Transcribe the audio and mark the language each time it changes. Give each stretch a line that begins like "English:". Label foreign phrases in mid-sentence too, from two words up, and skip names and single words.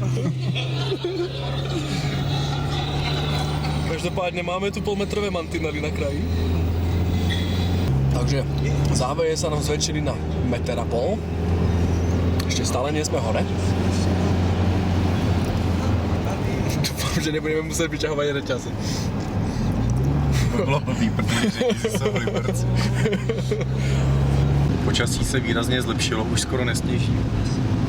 Slovak: Každopádne máme tu polmetrové mantinely na kraji. Takže záveje sa nám zväčšili na 1,5 metra. Ešte stále nie sme hore. Dúfam, že nebudeme musieť vyťahovať reťaze.
Czech: bylo blbý, protože řidiči jsou liberci. Počasí se výrazně zlepšilo, už skoro nesněží.